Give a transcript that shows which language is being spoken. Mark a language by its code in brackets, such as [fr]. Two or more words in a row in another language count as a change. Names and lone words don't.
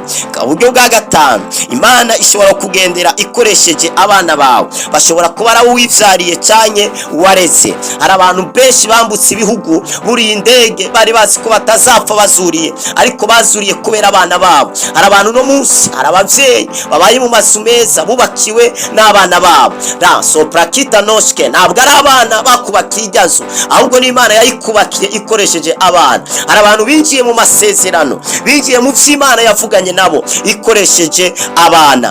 [rn] Uburyo bwa gatanu, Imana ishobora kugendera ikoresheje abana bawe, bashobora kuba ari uwivyariye cyane wareze. Hari abantu benshi bambutse ibihugu buriye indege bari bazi ko batazapfa bazuriye, ariko bazuriye kubera abana babo. Hari abantu no munsi, hari abavyeyi babaye mu mazu meza bubakiwe n'abana babo. Soprakita noshke, ntabwo ari abana bakubakiye iryazo, ahubwo ni Imana yayikubakiye ikoresheje abana. Hari abantu binjiye mu masezerano, binjiye mu vy'Imana yavuganye nabo ikoresheje abana.